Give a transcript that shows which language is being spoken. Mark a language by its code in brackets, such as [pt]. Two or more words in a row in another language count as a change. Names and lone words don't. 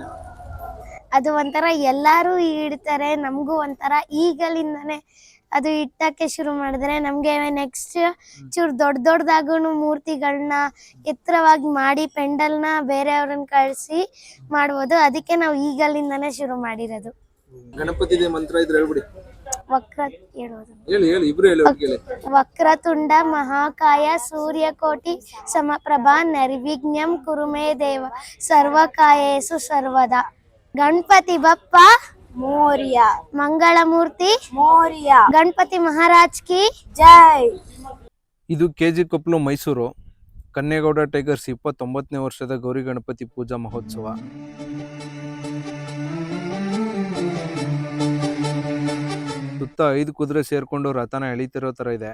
[kn] ಅದು ಒಂಥರ ಎಲ್ಲಾರು ಇಡ್ತಾರೆ, ನಮಗೂ ಒಂಥರ ಈಗಲಿಂದಾನೆ ಅದು ಇಟ್ಟಕ್ಕೆ ಶುರು ಮಾಡಿದ್ರೆ ನಮ್ಗೆ ನೆಕ್ಸ್ಟ್ ಚೂರು ದೊಡ್ಡದಾಗೂ ಮೂರ್ತಿಗಳನ್ನ ಎತ್ತರವಾಗಿ ಮಾಡಿ ಪೆಂಡಲ್ನ ಬೇರೆಯವ್ರನ್ನ ಕಳಿಸಿ ಮಾಡ್ಬೋದು. ಅದಕ್ಕೆ ನಾವು ಈಗಲಿಂದಾನೆ ಶುರು ಮಾಡಿರೋದು. ಗಣಪತಿ ಮಂತ್ರ ಇದ್ರೆ ಹೇಳ್ಬಿಡಿ. [sa] ವಕ್ರತುಂಡ ಮಹಾಕಾಯ ಸೂರ್ಯಕೋಟಿ ಸಮಪ್ರಭಾ ನಿರ್ವಿಘ್ನಂ ಕುರು ಮೇ ದೇವ ಸರ್ವಕಾಯೇಸು ಸರ್ವದಾ. [mr] गणपती बाप्पा ಮೋರ್ಯ, ಮಂಗಳಮೂರ್ತಿ ಮೋರ್ಯ, [hi] गणपति महाराज की ಜೈ. [kn] ಇದು ಕೆಜಿ ಕೊಪ್ಪಲು ಮೈಸೂರು ಕನ್ನೇಗೌಡ ಟೈಗರ್ಸ್ 29ನೇ ವರ್ಷದ ಗೌರಿ ಗಣಪತಿ ಪೂಜಾ ಮಹೋತ್ಸವ. ಸುತ್ತ 5 ಕುದುರೆ ಸೇರಿಕೊಂಡು ರಥನ ಎಳಿತಿರೋ ಥರ ಇದೆ.